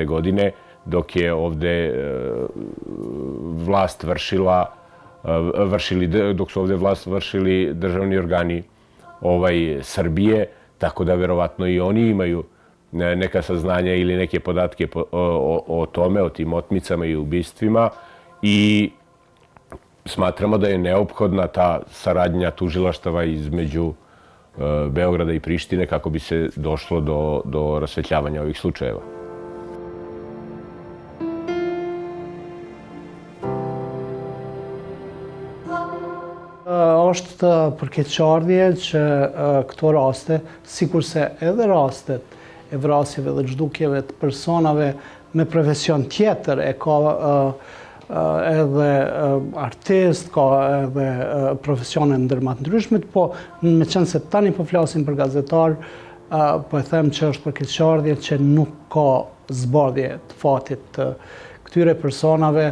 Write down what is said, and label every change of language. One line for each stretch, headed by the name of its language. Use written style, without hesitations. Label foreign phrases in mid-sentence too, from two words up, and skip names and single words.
Serbian: godine, dok je ovde dok su ovde vlast vršili državni organi Srbije, tako da verovatno i oni imaju neka saznanja ili neke podatke o tome, o tim otmicama i ubistvima, i smatramo da je neophodna ta saradnja tužilaštava između Beograda i Prištine kako bi se došlo do rasvetljavanja ovih slučajeva.
Albanian: Është përkeqardhje që këto raste, sikurse edhe rastet e vrasjeve dhe zhdukjeve të personave me profesion tjetër, e ka edhe artist, ka edhe profesione ndërma të ndryshmet, po me qenë se tani po flasim për gazetar, po e them që është përkeqardhje që nuk ka zbardhje të fatit të këtyre personave.